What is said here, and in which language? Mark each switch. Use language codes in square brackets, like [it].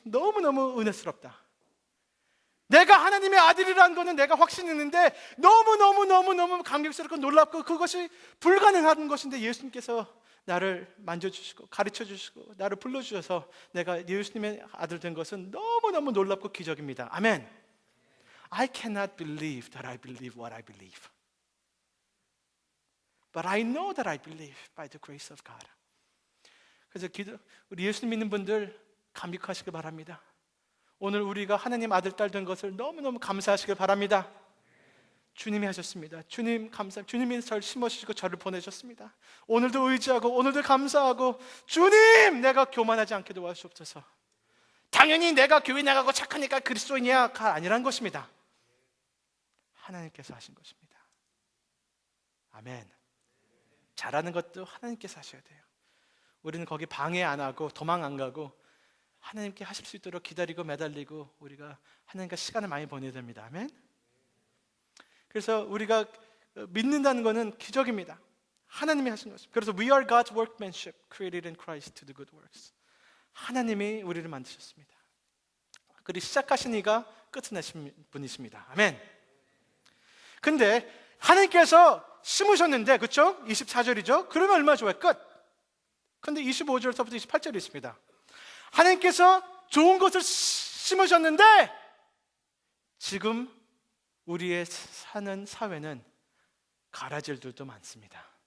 [ko] 너무너무 은혜스럽다. 내가 하나님의 아들이라는 것은 내가 확신했는데 너무 감격스럽고 놀랍고 그것이 불가능한 것인데 예수님께서 나를 만져주시고 가르쳐주시고 나를 불러주셔서 내가 예수님의 아들 된 것은 너무너무 놀랍고 기적입니다. 아멘. [en] I cannot believe that I believe what I believe. But I know that I believe by the grace of God. [ko] 그래서 우리 예수님 믿는 분들 감격하시길 바랍니다. 오늘 우리가 하나님 아들 딸 된 것을 너무너무 감사하시길 바랍니다. 주님이 하셨습니다. 주님 감사. 주님이 저를 심어주시고 저를 보내셨습니다. 오늘도 의지하고 오늘도 감사하고 주님 내가 교만하지 않게 도와주옵소서. 당연히 내가 교회 나가고 착하니까 그리스도인이야가 아니란 것입니다. 하나님께서 하신 것입니다. 아멘. 잘하는 것도 하나님께서 하셔야 돼요. 우리는 거기 방해 안 하고 도망 안 가고 하나님께 하실 수 있도록 기다리고 매달리고 우리가 하나님과 시간을 많이 보내야 됩니다. 아멘. 그래서 우리가 믿는다는 것은 기적입니다. 하나님이 하신 것입니다. 그래서 [en] we are God's workmanship created in Christ to do good works. [ko] 하나님이 우리를 만드셨습니다. 그리고 시작하신 이가 끝을 내신 분이십니다. 아멘. 근데 하나님께서 심으셨는데, 그렇죠? 24절이죠? 그러면 얼마나 좋아요? 끝. 근데 25절부터 28절이 있습니다. 하나님께서 좋은 것을 심으셨는데 지금 우리의 사는 사회는 가라질들도 많습니다.